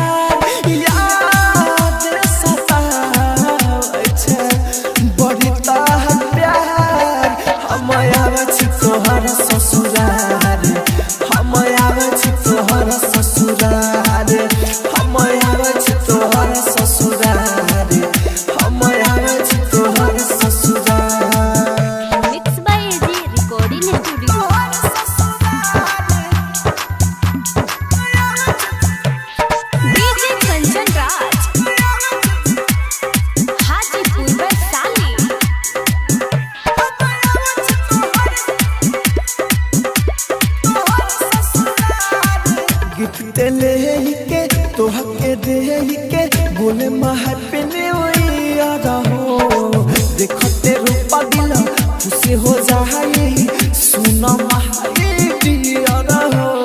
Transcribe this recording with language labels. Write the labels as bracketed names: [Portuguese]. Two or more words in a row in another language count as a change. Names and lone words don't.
[Maithili] तोहर ससुराल हम आबै छी तोहर ससुराल हम आबै छी तोहर ससुराल हम आबै छी तोहर ससुराल। [English] mix by AG recording studio DJ कंचन राज हाजीपुर वैशाली। [Maithili] गिफ्ट ले के तोहके दे के बोले [English] Happy New Year [Maithili] हो देखते रूपा दिल खुशी हो जाए सुना माही डियर हो